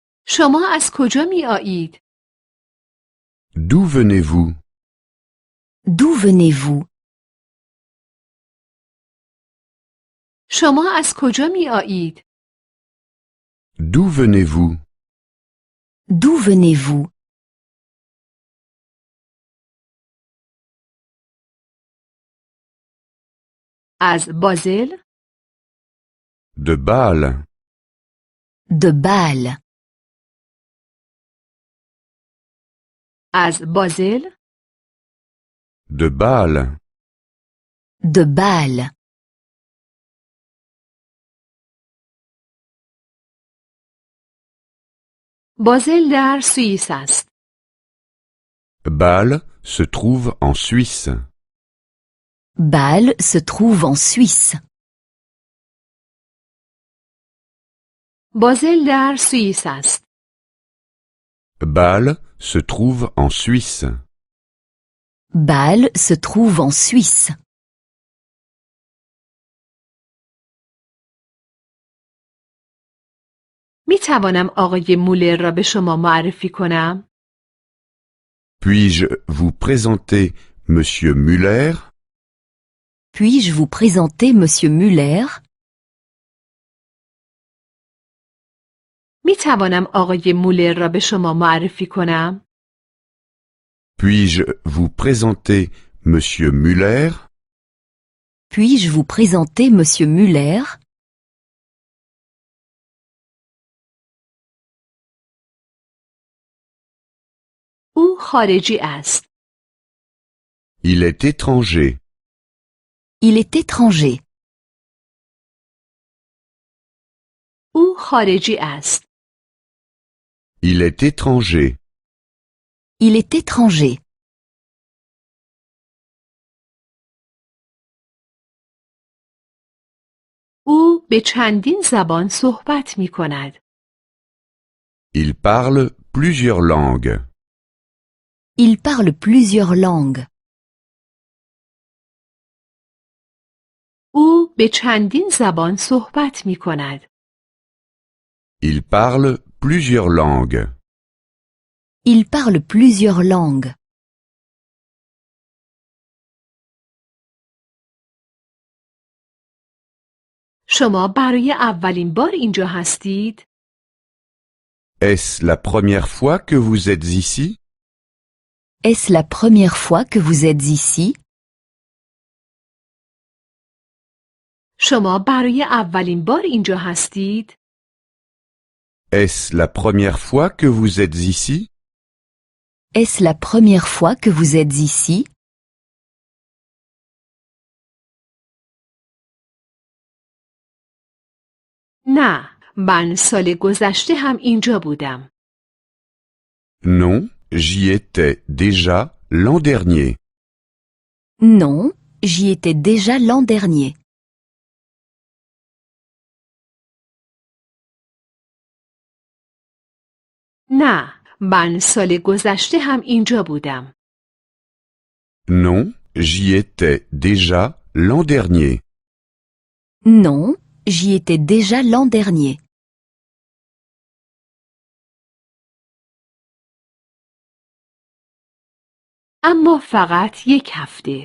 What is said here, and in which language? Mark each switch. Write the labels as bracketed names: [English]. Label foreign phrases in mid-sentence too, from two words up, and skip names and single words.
[Persian] شما از کجا می آیید؟ [French] D'où venez-vous? D'où venez-vous? [Persian] شما از کجا می آیید؟ [French] D'où venez-vous? D'où venez-vous? [Persian] از بازل؟ [French] De Bâle. De Bâle. [Persian] از بازل؟ [French] De Bâle. De Bâle. [Persian] بازل در سوئیس است. [French] Bâle se trouve en Suisse. Bâle se trouve en Suisse. [Persian] بازل در سوئیس است. [French] Bâle se trouve en Suisse. Bâle se trouve en Suisse. [Persian] می توانم آقای مولر را به شما معرفی کنم؟ [French] Puis-je vous présenter Monsieur Müller? Puis-je vous présenter Monsieur Müller? [Persian] می توانم آقای مولر را به شما معرفی کنم؟ [French] Puis-je vous présenter Monsieur Müller? Puis-je vous présenter Monsieur Müller? [Persian] او خارجی است. [French] Il est étranger. Il est étranger. [Persian] او خارجی است. [French] Il est étranger. Il est étranger. [Persian] او به چندین زبان صحبت می کند. [French] Il parle plusieurs langues. Il parle plusieurs langues. [Persian] او به چندین زبان صحبت می کند. [French] Il parle plusieurs langues. Il parle plusieurs langues. [Persian] شما برای اولین بار اینجا هستید؟ [French] Est-ce la première fois que vous êtes ici? Est-ce la première fois que vous êtes ici? [Persian] شما برای اولین بار اینجا هستید؟ [French] Est-ce la première fois que vous êtes ici? Est-ce la première fois que vous êtes ici? [Persian] نه، من سال گذشته هم اینجا بودم. [French] Non, j'y étais déjà l'an dernier. Non, j'y étais déjà l'an dernier. [Persian] نه، من سال گذشته هم اینجا بودم. [French] Non, j'y étais déjà l'an dernier. Non, j'y étais déjà l'an dernier. [Persian] اما فقط یک هفته.